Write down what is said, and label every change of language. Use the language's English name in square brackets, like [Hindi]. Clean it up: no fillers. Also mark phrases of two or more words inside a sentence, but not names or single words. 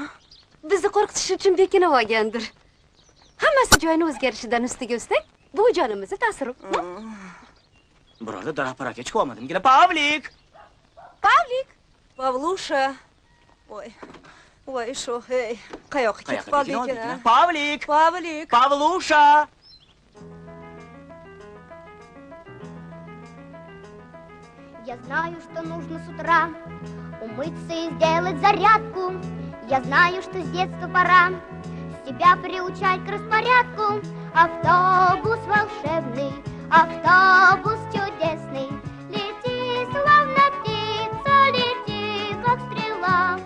[Uzbek] Bizni qo'rqitish uchun bekinib olgandir. Hammasi joyini o'zgarishidan ustiga ustak, bu jonimizni ta'siri. Birovlar daraparaga chiqib olmadimgina. Pavlik! Pavlik! Pavlusha. Voy, shu, hey. Qayoqqa ketib qoldik ekan? Pavlik! Pavlik. Pavlusha! [Russian] Я знаю, что нужно с утра умыться и сделать зарядку. Я знаю, что с детства пора себя приучать к распорядку. Автобус волшебный, автобус чудесный, лети, словно птица, лети, как стрела.